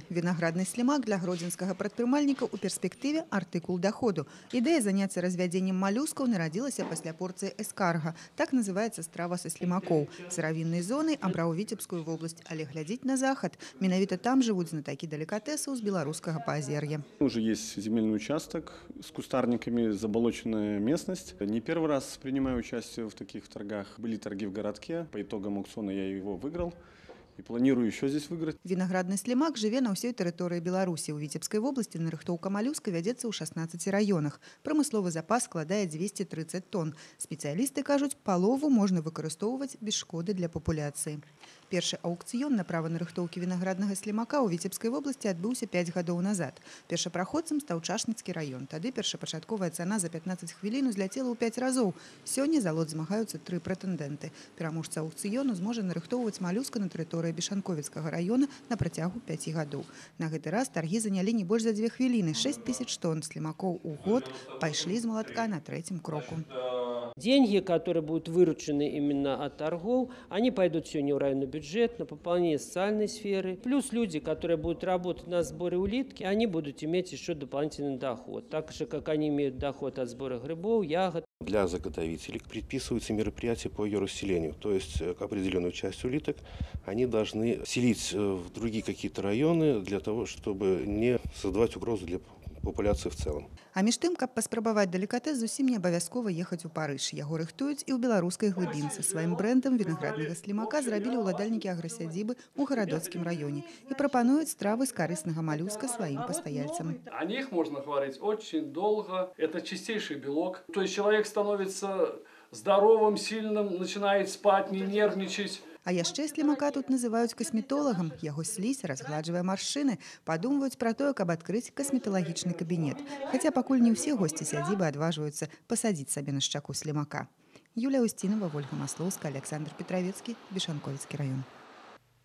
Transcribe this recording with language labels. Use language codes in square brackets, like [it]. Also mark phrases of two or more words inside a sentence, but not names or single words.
[be] Вінаградны слімак для гродзенскага прадпрымальніка ў перспектыве артыкул даходу. Ідэя заняцца развядзеннем малюскаў нарадзілася пасля порцыі эскарга. Так называецца страва са слімакоў. Сыравіннай зонай абраў Віцебскую вобласць, але глядзіць на захад. Менавіта там жывуць знатакі далікатэсаў з беларускага Паазер'я. [ru] Уже есть земельный участок с кустарниками, заболоченная местность. Не первый раз принимаю участие в таких торгах. Были торги в городке. По итогам аукциона я его выиграл и планирую еще здесь выиграть. [be] Вінаградны слімак жыве на ўсёй тэрыторыі Беларусі. У Віцебскай вобласці нарыхтоўка малюска вядзецца ў 16 раёнах. Прамысловы запас складае 230 тонн. Спецыялісты кажуць, палову можна выкарыстоўваць без шкоды для папуляцыі. Першы аўкцыён на права нарыхтоўкі вінаграднага слімака ў Віцебскай вобласці адбыўся 5 гадоў назад. Першапраходцам стаў Чашніцкі раён. Тады першапачатковая цана за 15 хвілін узляцела ў 5 разоў. Сёння за лот змагаюцца 3 прэтэндэнты. Пераможца аўкцыёну зможа нарыхтоўваць малюска на тэрыторыі Бешанковіцкага раёна на працягу 5 гадоў. На гэты раз таргі занялі не больш за 2 хвіліны. 6000 тонн слімакоў у год пайшлі з малатка на трэцім кроку. [ru] Деньги, которые будут выручены именно от торгов, они пойдут сегодня в районный бюджет, на пополнение социальной сферы. Плюс люди, которые будут работать на сборе улитки, они будут иметь еще дополнительный доход. Так же, как они имеют доход от сбора грибов, ягод. Для заготовителей предписываются мероприятия по ее расселению. То есть определенную часть улиток они должны селить в другие какие-то районы для того, чтобы не создавать угрозу для популяции в целом. [be] А між тым, каб паспрабаваць далікатэс, зусім не абавязкова ехаць у Парыж. Яго рыхтуюць і ў беларускай глыбінцы. Сваім брэндам вінаграднага слімака зрабілі ўладальнікі аграсядзібы ў гарадоцкім раёне і прапануюць стравы з карыснага малюска сваім пастаяльцам. [ru] О них можно говорить очень долго. Это чистейший белок. То есть человек становится здоровым, сильным, начинает спать, не нервничать. [be] А яшчэ слімака тут называюць касметолагам. Яго слізь разгладжвае маршчыны, падумваюць пра тое, каб адкрыць касметалагічны кабінет. Хаця пакуль не ўсе госці сядзібы адважваюцца пасадзіць сабе на шчаку слімака. Юлія Устінова, Вольга Маслоўская, Александр Петравецкі, Бешанковіцкі раён.